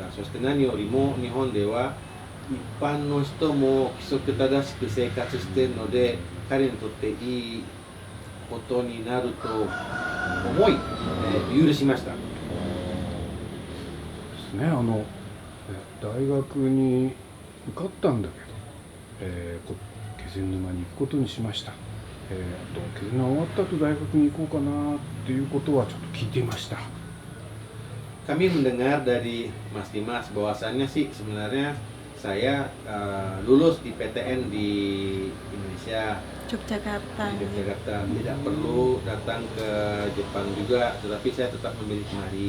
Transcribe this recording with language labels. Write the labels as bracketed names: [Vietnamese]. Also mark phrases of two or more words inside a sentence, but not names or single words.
[Japanese] そして何よりも日本では一般の人も規則正しく生活しているので彼にとっていいことになると思い、許しました。ですね。大学に受かったんだけど、気仙沼に行くことにしました。気仙沼終わった後大学に行こうかなっていうことはちょっと聞いていました。 [Indonesian] Kami mendengar dari Mas Dimas bahwasannya sih sebenarnya saya lulus di PTN di Indonesia, Yogyakarta. Tidak perlu datang ke Jepang juga, tetapi saya tetap memilih kemari.